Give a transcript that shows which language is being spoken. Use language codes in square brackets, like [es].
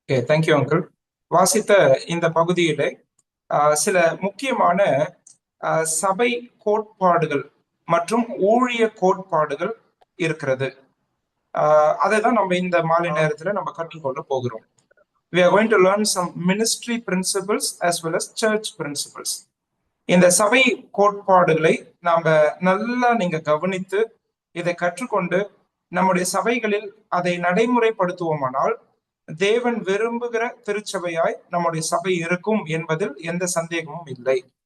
[en] Thank you uncle. [ta] வாசித்த இந்த பகுதியிலே சில முக்கியமான சபை கோட்பாடுகள் மற்றும் ஊழிய கோட்பாடுகள் இருக்கிறது. அதை தான் நம்ம இந்த மாலை நேரத்துல நம்ம கற்றுக்கொள்ள போகிறோம். [en] We are going to learn some ministry principles as well as church principles. [ta] இந்த சபை கோட்பாடுகளை நாம நல்லா நீங்க கவனித்து இதை கற்றுக்கொண்டு நம்முடைய சபைகளில் அதை நடைமுறைப்படுத்துவோமானால் தேவன் விரும்புகிற திருச்சபையாய் நம்முடைய சபை இருக்கும் என்பதில் எந்த சந்தேகமும் இல்லை.